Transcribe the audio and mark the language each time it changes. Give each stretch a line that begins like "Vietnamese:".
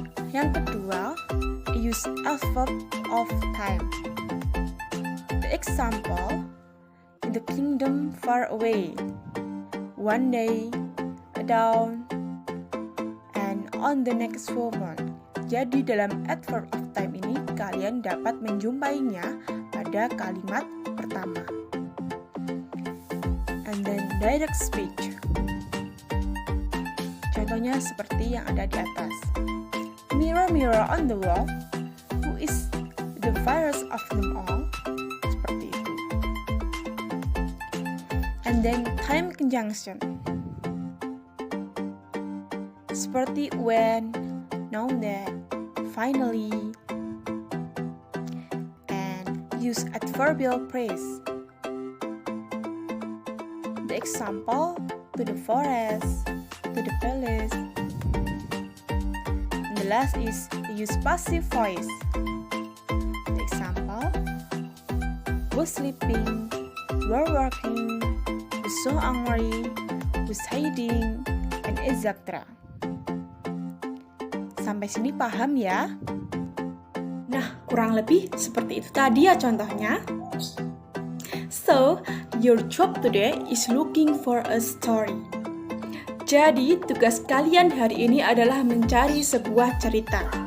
Indonesian: Yang kedua,
English: use verb of time. The example, in the kingdom far away, one day, a dawn, and on the next moment.
Indonesian: Jadi dalam adverb of time ini kalian dapat menjumpainya pada kalimat pertama.
English: And then direct speech.
Indonesian: Contohnya seperti yang ada di atas.
English: Mirror, mirror on the wall, who is the fairest of them all?
Indonesian: Seperti itu.
English: and then time conjunction. Seperti when, now that, finally, and use adverbial phrase. The example, to the forest, to the palace. And the last is use passive voice. The example, was sleeping, were working, was so angry, was hiding, and etc.
Indonesian: Sampai sini paham ya? Nah, kurang lebih seperti itu tadi ya contohnya.
English: So, your job today is looking for a story.
Indonesian: Jadi, tugas kalian hari ini adalah mencari sebuah cerita.